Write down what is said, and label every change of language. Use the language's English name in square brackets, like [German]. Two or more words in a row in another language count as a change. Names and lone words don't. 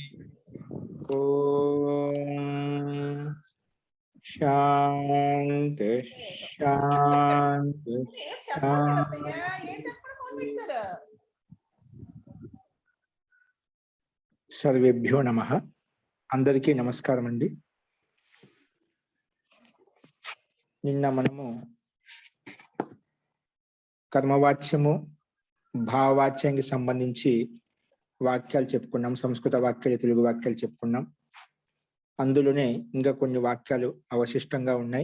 [Sanskrit] ओम शांति शांति शांति। सर्वेभ्यो नमः। [Telugu] అందరికీ నమస్కారం అండీ। నిన్న మనము కర్మవాచ్యము భావవాచ్యానికి సంబంధించి వాక్యాలు చెప్పుకున్నాం. సంస్కృత వాక్యాలు, తెలుగు వాక్యాలు చెప్పుకున్నాం. అందులోనే ఇంకా కొన్ని వాక్యాలు అవశిష్టంగా ఉన్నాయి.